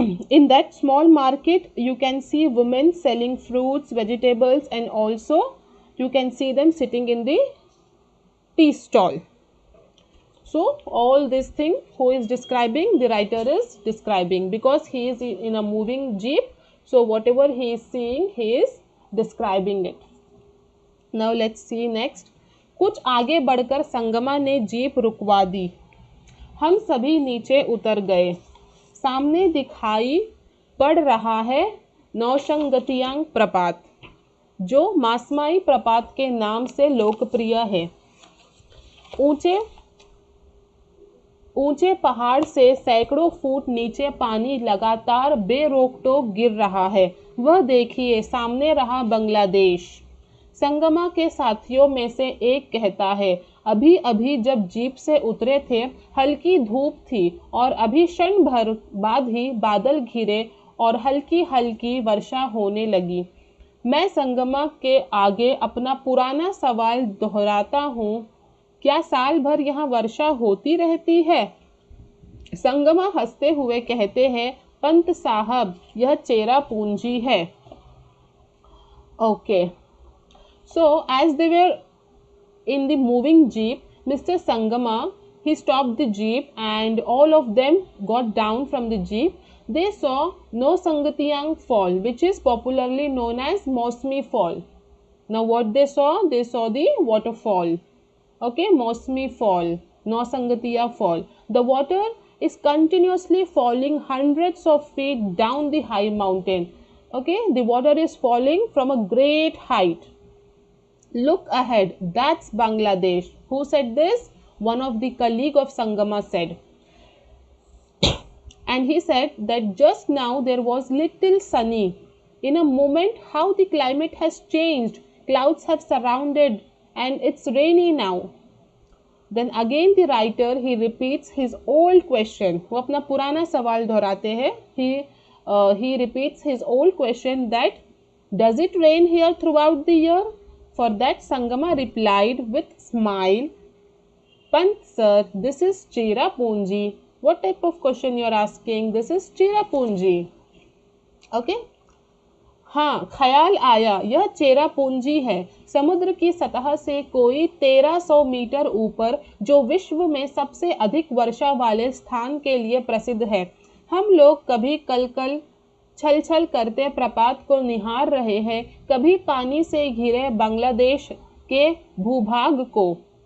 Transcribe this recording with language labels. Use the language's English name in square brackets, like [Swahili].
[English] In that small market, you can see women selling fruits, vegetables, and also you can see them sitting in the tea stall. So all this thing, who is describing? The writer is describing, because he is in a moving jeep. So whatever he is seeing, he is describing it. Now let's see next. [Hindi] कुछ आगे बढ़कर संगमा ने jeep रुकवा दी। हम सभी नीचे उतर गए। सामने दिखाई पड़ रहा है नौशंगतियांग प्रपात, जो मासमाई प्रपात के नाम से लोकप्रिय है। ऊंचे पहाड़ से सैकड़ों फुट नीचे पानी लगातार बेरोक टोक गिर रहा है। वह देखिए, सामने रहा बांग्लादेश। संगमा के साथियों में से एक कहता है, अभी अभी जब जीप से उतरे थे, हल्की धूप थी और अभी क्षण भर बाद ही बादल घिरे और हल्की हल्की वर्षा होने लगी। मैं संगमा के आगे अपना पुराना सवाल दोहराता हूँ, क्या साल भर यहाँ वर्षा होती रहती है? संगमा हंसते हुए कहते हैं, पंत साहब, यह चेरापूंजी है। [English] Okay. So as they were in the moving jeep, Mr. Sangama, he stopped the jeep and all of them got down from the jeep. They saw No Sangatiyang Fall, which is popularly known as Mosmi Fall. Now what they saw? They saw the waterfall. Okay, Mosmi Fall, No Sangatiya Fall. The water is continuously falling hundreds of feet down the high mountain. Okay, the water is falling from a great height. Look ahead, that's Bangladesh. Who said this? One of the colleague of Sangama said. And he said that just now there was little sunny. In a moment, how the climate has changed. Clouds have surrounded and it's rainy now. Then again the writer he repeats his old question. [Hindi] वो अपना पुराना सवाल दोहराते हैं. [English] He repeats his old question that does it rain here throughout the year? For that Sangama replied with smile, Pant sir, this is Cherapunji. What type of question you are asking? This is Cherapunji. Okay. [Hindi] हाँ, ख्याल आया यह चेरापूंजी है, समुद्र की सतह से कोई 1300 मीटर ऊपर, जो विश्व में सबसे अधिक वर्षा वाले स्थान के लिए प्रसिद्ध है. हम लोग कभी कल कल छल छल करते प्रपात को निहार रहे हैं, कभी पानी से घिरे बांग्लादेश के भूभाग को.